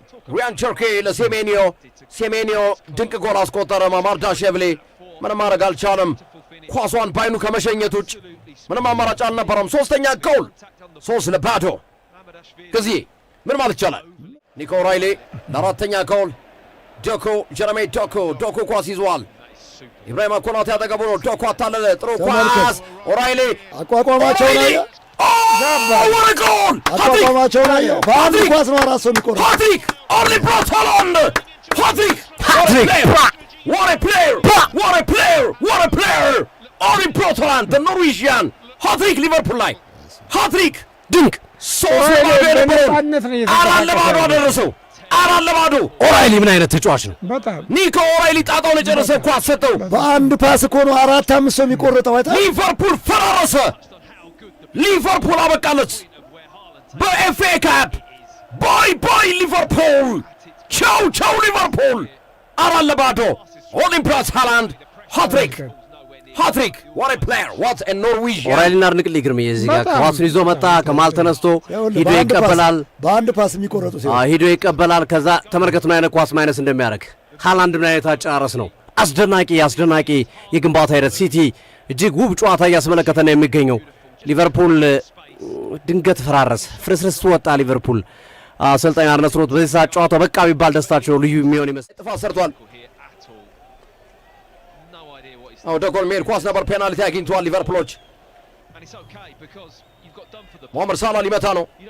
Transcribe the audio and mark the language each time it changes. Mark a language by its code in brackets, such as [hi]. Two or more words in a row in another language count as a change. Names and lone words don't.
[am] ሪያን ቸርኪ ለሴሜኒዮ፣ ሴሜኒዮ ድንቅ ጎል አስቆጠረ። ማማርዳሽቪሊ ምንም ማድረግ አልቻለም። ኳሷን ባይኑ ከመሸኘት ውጭ ምንም አማራጭ አልነበረም። ሶስተኛ ጎል 3-0 ጊዜ ምን ማለት ይቻላል። ኒኮ ኦራይሊ ለአራተኛ ጎል ዶኩ፣ ጀረሜ ዶኩ ኳስ ይዟል። ኢብራሂማ ኮናቴ ያጠገቡ ነው። ዶኩ አታለለ። ጥሩ ኳስ ኦራይሊ አቋቋማቸው ላይ ጎል አቋቋማቸው ላይ በአንድ ኳስ ነው አራት ሰው የሚቆረጥ ሃትሪክ ኦርሊ ብራውት ሃላንድ ሃትሪክ [en] what a player [am] ኦርሊ ብራውት ሃላንድ [en] the Norwegian [am] ሃትሪክ ሊቨርፑል ላይ ሃትሪክ ድንቅ 3 ለባዶ አደረሰው። 4-0 ኦራይሊ ምን አይነት ተጫዋች ነው! በጣም ኒኮ ኦራይሊ ጣጣውን የጨረሰ ኳስ ሰጠው። በአንድ ፓስ እኮ ነው 4-5 ሰው የሚቆረጠው። አይታ ሊቨርፑል ፈራረሰ። ሊቨርፑል አበቃለች በኤፍኤ ካፕ። ባይ ሊቨርፑል፣ ቻው ሊቨርፑል። 4-0 ኦሊምፒያስ ሃላንድ ሃትሪክ [en] what a player what a Norwegian። [am] ኦራይሊና አድንቅልኝ ግርምዬ እዚህ ጋር ኳሱን ይዞ መጣ። ከማል ተነስቶ ሂዶ ይቀበላል። በአንድ ፓስ የሚቆረጡ ሂዶ ይቀበላል። ከዛ ተመልከቱ ምን አይነት ኳስ ማይነስ እንደሚያደርግ። ሃላንድ ምን አይነት አጨራረስ ነው! አስደናቂ የግንባታ ሂደት። ሲቲ እጅግ ውብ ጨዋታ እያስመለከተ ነው የሚገኘው። ሊቨርፑል ድንገት ፈራረሰ፣ ፍርስርስ ወጣ። ሊቨርፑል አሰልጣኝ አርነ ስሎት በዚህ ሰዓት ጨዋታው በቃ ቢባል ደስታቸው ልዩ የሚሆን ይመስል ጥፋት ሰርቷል። ወደ ጎል መሄድ ኳስ ነበር። ፔናልቲ አግኝተዋል ሊቨርፑሎች። ሞሐመድ ሳላ ሊመታ ነው።